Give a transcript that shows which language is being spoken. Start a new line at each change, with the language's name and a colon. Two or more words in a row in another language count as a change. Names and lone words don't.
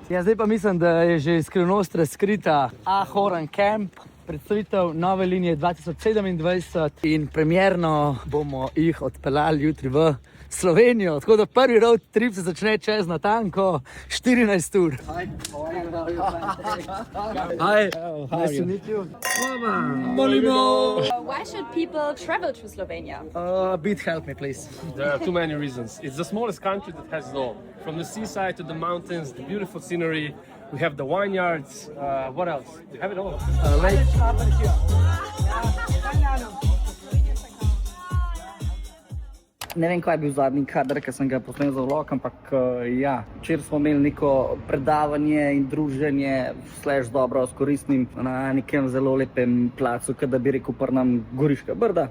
Slovenian: Ja, zdaj pa mislim, da je že skrivnost razkrita Ahohen Camp. Predstavitev nove linije 2027 in premjerno bomo jih odpeljali jutri v Slovenijo. Tako da prvi road trip se začne čez natanko 14 ur.
English: Hi, nice to meet you. Why should people travel to Slovenia? A bit help me, please. There are too many reasons. It's the smallest country that has it all. From the seaside to the mountains, the beautiful scenery. We have the vineyards. What else? We have it all. Lake.
Slovenian: Ne vem, kaj je bil zadnji kader, ki sem ga posnel za vlog, ampak ja, včeraj smo imeli neko predavanje in druženje, slash dobro, s koristnim na nekem zelo lepem placu, kot da bi rekel nam Goriška Brda.